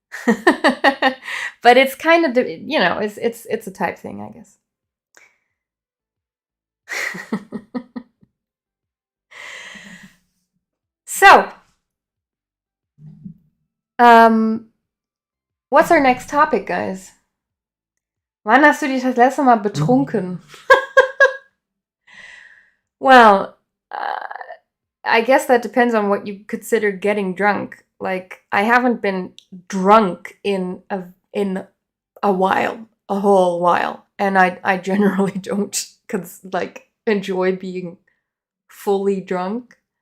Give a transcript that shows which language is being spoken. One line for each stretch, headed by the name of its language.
English: But it's kind of, it's a type thing, I guess. So, what's our next topic, guys?
German: Wann hast du dich das letzte Mal betrunken?
English: Well, I guess that depends on what you consider getting drunk. Like, I haven't been drunk in a while, a whole while, and I generally don't enjoy being fully drunk.